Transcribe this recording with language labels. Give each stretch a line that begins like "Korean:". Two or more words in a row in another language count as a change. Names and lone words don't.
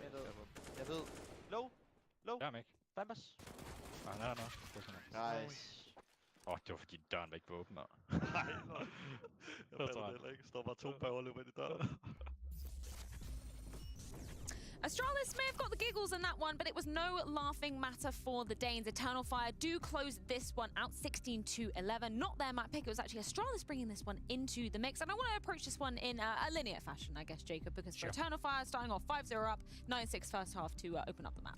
Danish: Jeg ved. Low. Jeg er med. Fambas. Nej, nej, nej. Nice. Det var fordi døren var ikke åben. Nej. Jeg fatter det heller ikke. Står bare 2 bag og løber ind i døren.
English: Astralis may have got the giggles in that one, but it was no laughing matter for the Danes. Eternal Fire do close this one out 16-11. Not their map pick, it was actually Astralis bringing this one into the mix. And I want to approach this one in a linear fashion, I guess, Jacob, because for Eternal Fire, starting off 5-0 up, 9-6 first half to open up the map.